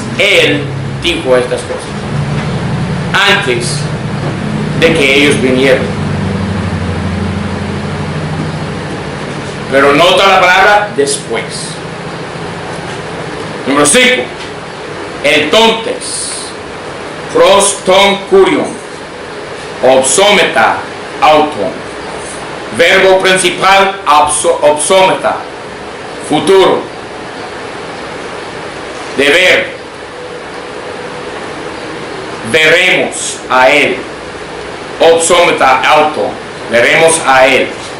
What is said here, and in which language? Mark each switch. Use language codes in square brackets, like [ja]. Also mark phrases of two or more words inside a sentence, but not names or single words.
[es] Él dijo estas cosas antes de que ellos vinieron. Pero nota la palabra después. Número 5. Entonces, [el] πρὸς τὸν κύριον, ὀψόμεθα αὐτόν. [es] Verbo principal, obsómeta, futuro, de ver. Veremos a él. [el] ὀψόμεθα αὐτό, [es] veremos a él.